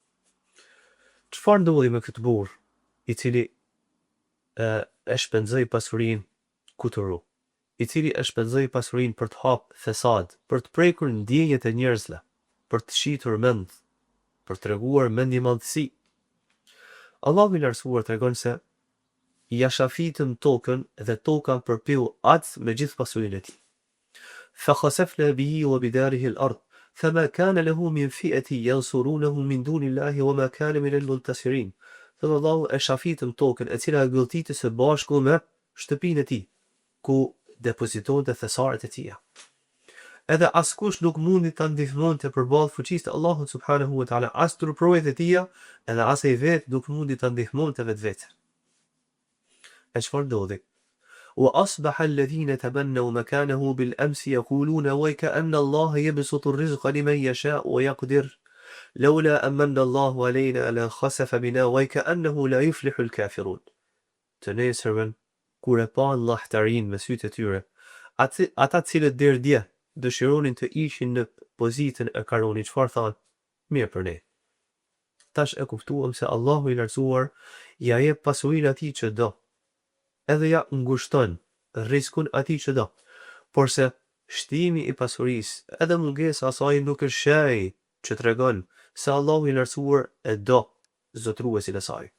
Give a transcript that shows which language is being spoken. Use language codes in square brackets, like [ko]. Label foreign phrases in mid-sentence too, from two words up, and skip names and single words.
[sq] Çfarë ndodhi me këtë burr i cili e shpenzoi pasurinë kuturu, i cili e shpenzoi pasurinë për të hap fesad, për të prekur ndjenjat e njerëzve, për të shitur mend, për të treguar mendimallësi? Allahu i lartësuar tregon se ja shafitëm tokën dhe toka përpiu atë me gjithë pasurinë e tij. [ar] فخسفنا به وبداره الأرض فما كان له من فئة ينصرونه من دون الله وما كان من المنتصرين. [sq] Thot Allahu, e shafitëm tokën e cila gëlltitë së bashku me shtëpinë e tij, ku depozitonte thesaret e tija. Edhe askush nuk mundi ta ndihmonte përballë fuqisë të Allahut [ar] سبحانه وتعالى, [sq] as turprojet e tija, edhe as ai vetë nuk mundi ta ndihmonte vetveten. E çfarë ndodhi? [ar] وأصبح الذين تمنوا مكانه بالأمس يقولون ويكأن الله يبسط الرزق لمن يشاء ويقدر لولا أمن الله علينا لخسف بنا ويكأنه لا يفلح الكافرون. [sq] Të nesërmen, kur e pa llahtarin me sytë e tyre, ata cilët deri dje dëshironin të ishin në pozitën e Karunit, çfarë thanë? Mirë për ne. Tash e kuptuam se Allahu i lartësuar ja jep pasurinë atij që do, edhe ja ngushton riskun atij që do, por se shtimi i pasurisë edhe mungesa asaj nuk është shej që tregon se Allahu i lartësuar e do zotruesin e saj.